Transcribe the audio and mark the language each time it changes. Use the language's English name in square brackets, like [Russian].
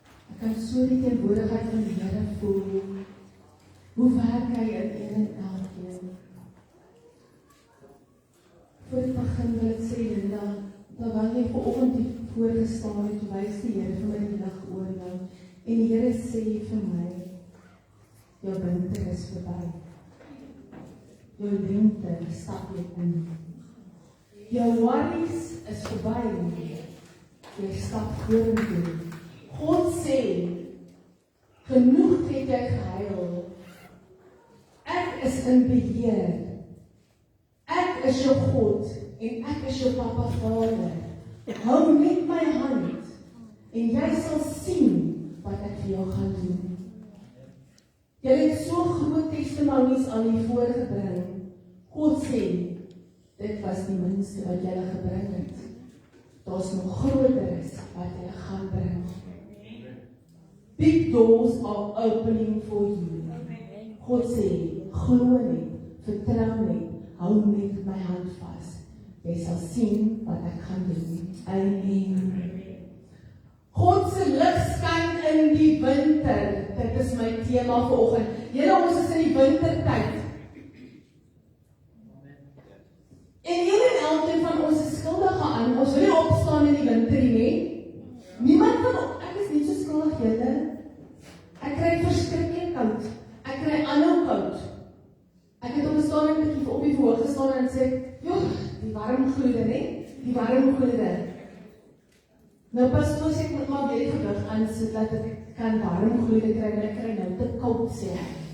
[Afrikaans] Ek kan so die teenwoordigheid van die Here voel. Hoe werk hy in een en elkeen? Voor ek begin wil ek sê, Linda, terwyl jy vanoggend hier voorgestaan het, wys die Here vir my die lig oor jou. En die Here sê vir my, jou winter is verby. Jou lente stap jy in. Jou worries is verby. Jy stap vorentoe. God sê, genoeg het jy gehuil. Ek is in beheer. Ek is jou God en ek is jou Papa Vader. Hou met my hand en jy sal sien wat ek vir jou gaan doen. Jy het so groot testimonies aan U voorgebring. God sê, dit was die minste wat jy gebring het. Daar's nog groteres wat jy gaan bring. [English] Big doors are opening for you. [Afrikaans] God sê, glo net, vertrou net, hou met my hand vas. Jy sal sien wat ek gaan doen. Amen. God se lig skyn in die winter. Dit is my tema vanoggend. Here, ons is in die wintertyd. En een en elkeen van ons is skuldig aan. Ons wil nie opstaan in die winter nie. Niemand van ons, ek is nie so skuldig, julle. Ek kry verskriklik koud. Ek kry aanhou koud. Ek het op 'n stadium op die verhoog gestaan en sê, "Joh, die warm gloede, né? Die warm gloede." Nou pastoor sê ek moet maar weer die gewig aansit dat ek kan warm gloede kry, want ek kry nou te koud, sê hy.